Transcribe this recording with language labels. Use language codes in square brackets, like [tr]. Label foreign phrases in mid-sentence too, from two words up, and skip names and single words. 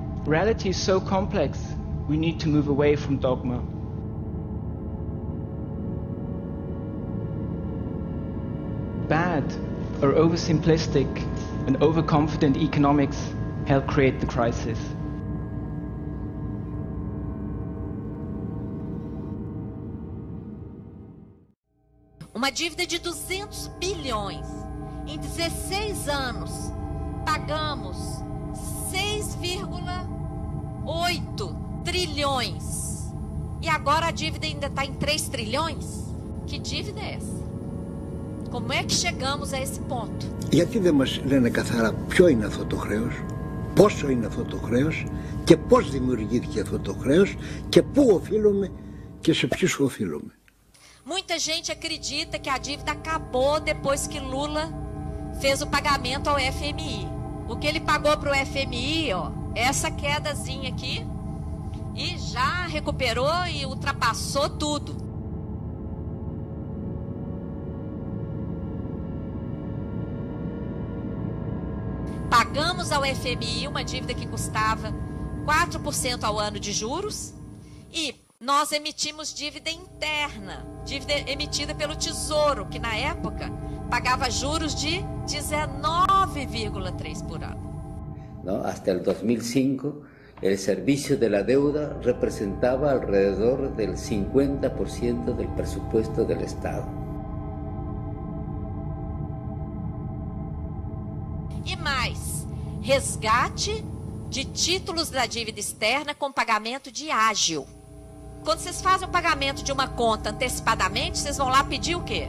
[en] Reality is so complex, we need to move away from dogma. Bad or oversimplistic and overconfident economics help create the crisis. [pt] Uma dívida de 200 bilhões. Em 16 anos, pagamos 6,8 trilhões. E agora a dívida ainda está em 3 trilhões? Que dívida é essa? Como é que chegamos a esse ponto? [el] Γιατί δεν μας λένε καθαρά ποιο είναι αυτό το χρέος, πόσο είναι αυτό το χρέος και πώς δημιουργήθηκε αυτό το χρέος και πού οφείλουμε και σε ποιους οφείλουμε. [pt] Muita gente acredita que a dívida acabou depois que Lula fez o pagamento ao FMI. O que ele pagou para o FMI, ó, essa quedazinha aqui, e já recuperou e ultrapassou tudo. Pagamos ao FMI uma dívida que custava 4% ao ano de juros e nós emitimos dívida interna, dívida emitida pelo Tesouro, que na época pagava juros de 19,3% por ano. [es] ¿No? Hasta el 2005, el servicio de la deuda representaba alrededor del 50% del presupuesto del Estado. [pt] E mais, resgate de títulos da dívida externa com pagamento de ágil. Quando vocês fazem o pagamento de uma conta antecipadamente, vocês vão lá pedir o quê?